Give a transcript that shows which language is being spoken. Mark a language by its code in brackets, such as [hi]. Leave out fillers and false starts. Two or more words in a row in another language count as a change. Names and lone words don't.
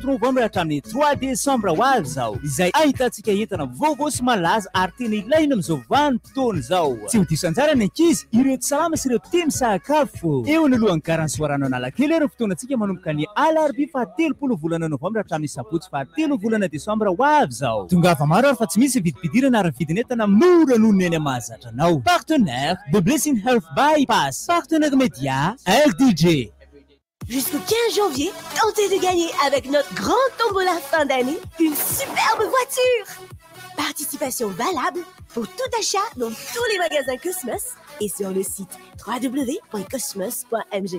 [mg] novembre hatramin'ny 3 décembre ho avy zao izay ahitantsika entana vaovao sy malaza ary tena ilaina amin'izao vanim-potoana zao tsy ho diso anjara ny ankizy ireo tsy salama sy ireo tia misakafo eo anolohan'ny Garansora no Analakely ireo fotoanantsika manomboka ny alarobia fa 30 volana novembre hatramin'ny sabotsy fa 3 volana décembre ho avy zao tongava maro ary fa tsy misy vidibidirana ary vidin'entana mora noho ny eny mahazatra anao. [fr] Partenaire de Blessing Health Bypass. Partenaire média RDJ. Jusqu'au 15 janvier, tentez de gagner avec notre grand tombola fin d'année une superbe voiture. Participation valable pour tout achat dans tous les magasins Cosmos et sur le site www.cosmos.mg.